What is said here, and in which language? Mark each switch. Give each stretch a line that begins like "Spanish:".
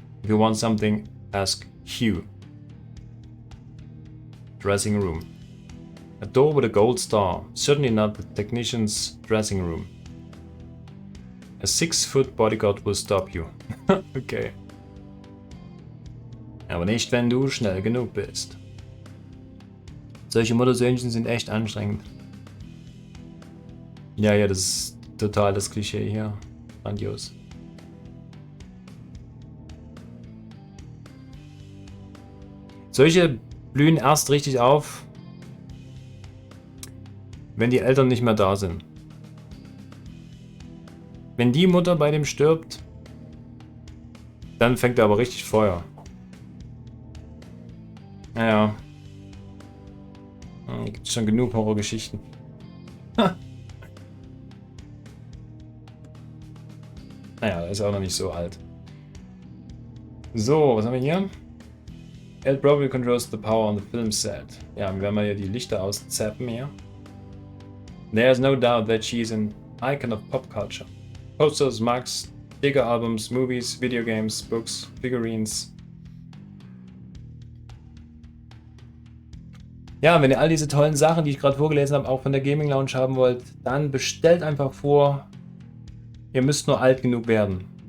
English: If you want something, ask Hugh. Dressing room. A door with a gold star. Certainly not the technician's dressing room. A 6-foot bodyguard will stop you. Okay.
German: Aber nicht, wenn du schnell genug bist. Solche Muttersöhnchen sind echt anstrengend. Ja, das ist total das Klischee hier. Grandios. Solche blühen erst richtig auf, wenn die Eltern nicht mehr da sind. Wenn die Mutter bei dem stirbt, dann fängt er aber richtig Feuer. Naja. Gibt schon genug Horrorgeschichten. Naja, ist auch noch nicht so alt. So, was haben wir hier?
English: It probably controls the power on the film set.
German: Ja, wir werden mal hier die Lichter auszappen hier.
English: There's no doubt that she's an icon of pop culture. Posters, mugs, sticker albums, movies, video games, books, figurines.
German: Ja, wenn ihr all diese tollen Sachen, die ich gerade vorgelesen habe, auch von der Gaming Lounge haben wollt, dann bestellt einfach vor. Ihr müsst nur alt genug werden.